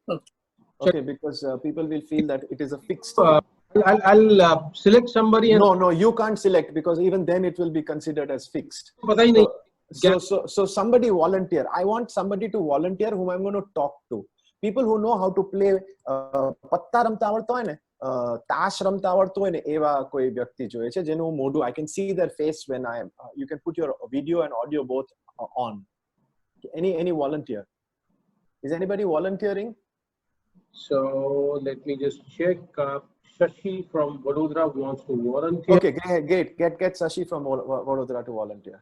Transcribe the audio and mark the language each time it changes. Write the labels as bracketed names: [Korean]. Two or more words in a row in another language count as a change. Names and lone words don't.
[English] Okay, because people will feel that it is a fixed. I'll select somebody. And no, you can't select because even then it will be considered as fixed. So somebody volunteer. I want somebody to volunteer whom I'm going to talk to. People who know how to play [Gujarati] પત્તા રમતા આવડતો હોય ને, તાશ રમતા આવડતો હોય ને, એવા કોઈ વ્યક્તિ જોઈએ છે જેનું મોઢું [English] I can see their face when I am. You can put your video and audio both on. Any volunteer? Is anybody volunteering? So let me just check. Shashi from Vadodara wants to volunteer. Okay, get Shashi from Vadodara to volunteer.